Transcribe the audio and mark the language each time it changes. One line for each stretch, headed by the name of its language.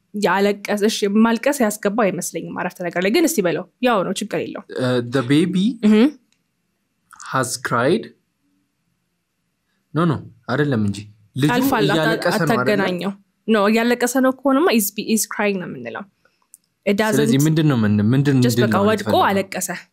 Amharic: ያለቀሰሽ ማልቀስ ያስገባ አይመስለኝም አረፍተ ነገር ላይ ግን እስቲ በለው ያው ነው ችግር የለው
English: the baby has cried no አይደለም እንጂ ልጁ ያለቀሰ ነው
Amharic: አተገናኘው no ያለቀሰ ነው ከሆነማ is crying ነው የምንለው it doesn't ስለዚህ ምንድነው just በቃ ወድቆ አለቀሰ